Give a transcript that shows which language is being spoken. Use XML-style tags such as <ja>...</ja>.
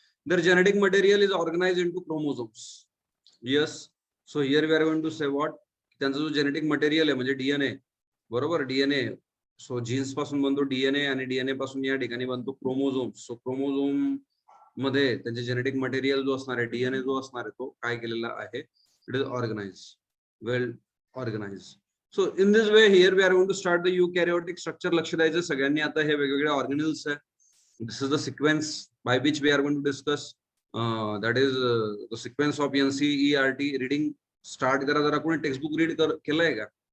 <en>Their genetic material is organise into chromosomes. Yes, so here we are going to say what,</en> <mr>त्यांचा जो genetic material आहे म्हणजे DNA, बरोबर, डीएनए. सो जीन्स पासून बनतो डीएनए आणि डीएनए पासून या ठिकाणी बनतो क्रोमोझोम्स. सो क्रोमोझोम मध्ये त्यांचे जेनेटिक मटेरियल जो असणार आहे, डीएनए जो असणार आहे, तो काय केलेला आहे,</mr> <en>It is organise, well organise. So in this way here we are going to start the eukaryotic structure.</en> <mr>लक्ष द्यायचं सगळ्यांनी. आता हे वेगवेगळे ऑर्गेनल्स आहे.</mr> <en>This is the sequence by which we are going to discuss. That is the sequence of NCERT.</en> <mr>Reading start करा जरा. कोणी टेक्स्टबुक रीड केलंय का?</mr>